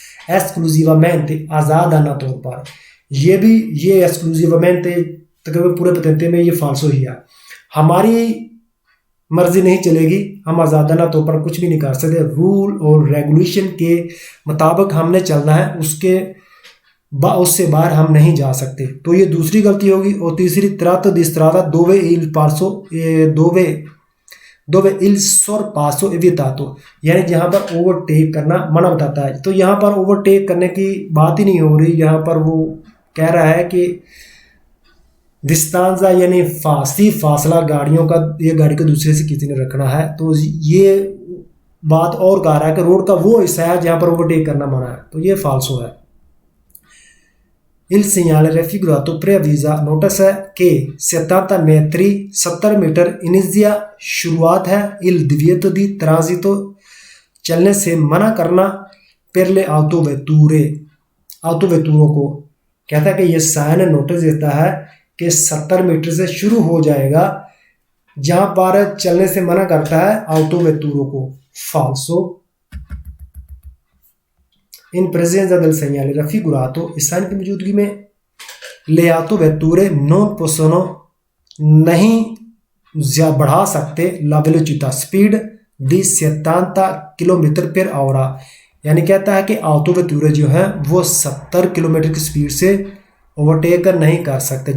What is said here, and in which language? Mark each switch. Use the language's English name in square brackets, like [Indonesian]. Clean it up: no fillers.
[Hindi] एक्सक्लूसिवामेंटे, आज़ादाना तौर पर, ये एक्सक्लूसिवामेंटे तकरीबन पूरे पतंते में ये फाल्सो ही है। हमारी मर्जी नहीं चलेगी, हम आज़ादाना तौर पर कुछ भी नहीं कर सकते। रूल और रेगुलेशन के मुताबिक हमने चलना है, उससे बाहर हम नहीं जा सकते। तो ये दूसरी गलती होगी। और तीसरी, [Italian] tratto di strada dove il passo dove il sorpasso è vietato, [Hindi] यानी जहाँ पर ओवरटेक करना मना बताता है। तो यहाँ पर ओवरटेक करने की बात ही नहीं हो रही, यहाँ पर वो कह रहा है कि डिस्टेंसा यानी फासला गाड़ियों का, ये गाड़ी को दूसरे से किसी ने रखना है। तो ये बात और कह रहा है कि रोड का वो हिस्सा है जहाँ पर ओवरटेक करना मना है। तो ये फाल्सो है। [Italian] Il segnale raffigurato preavvisa, [Hindi] notice है कि [Italian] 70 metri, 70 मीटर inizia, [Hindi] शुरुआत है, [Italian] il divieto di transito, [Hindi] चलने से मना करना, [Italian] per le autovetture को। [Hindi] कहता है कि ये साइन नोटिस देता है कि 70 मीटर से शुरू हो जाएगा, जहाँ पर चलने से मना करता है autovetture को। फाल्सो। [Italian] In presenza del segnale raffigurato, [Hindi] इस साइन की मौजूदगी में, [Italian] le autovetture non possono, [Hindi] नहीं बढ़ा सकते, [Italian] la velocità, [Hindi] speed di 70 kilometre per hour, यानी कहता है कि ऑटोवेटूरे जो है वो 70 किलोमीटर की स्पीड से ओवरटेक नहीं कर सकते।